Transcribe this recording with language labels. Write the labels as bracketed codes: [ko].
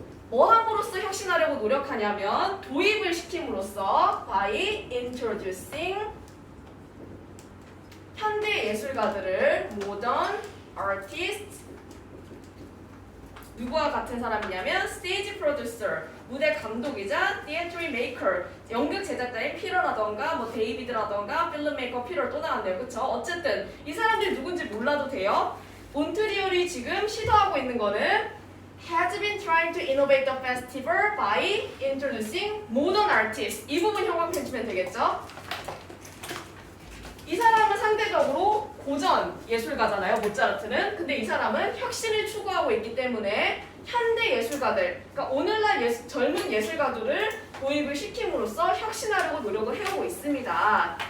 [ko] 뭐 함으로써 혁신하려고 노력하냐면 도입을 시킴으로써 [en] by introducing [ko] 현대 예술가들을 [en] modern artists [ko] 누구와 같은 사람이냐면 [en] stage producer [ko] 무대 감독이자 [en] theatre maker [ko] 연극 제작자인 피러라던가 뭐 데이비드라던가 필름 메이커 피러 또 나왔네요. 그쵸? 어쨌든 이 사람들이 누군지 몰라도 돼요. 몬트리올이 지금 시도하고 있는 거는 [en] has been trying to innovate the festival by introducing modern artists. [ko] 이 부분 형광펜 주면 되겠죠? 이 사람은 상대적으로 고전 예술가잖아요, 모차르트는. 근데 이 사람은 혁신을 추구하고 있기 때문에 현대 예술가들, 그러니까 오늘날 젊은 예술가들을 도입을 시킴으로써 혁신하려고 노력을 해오고 있습니다.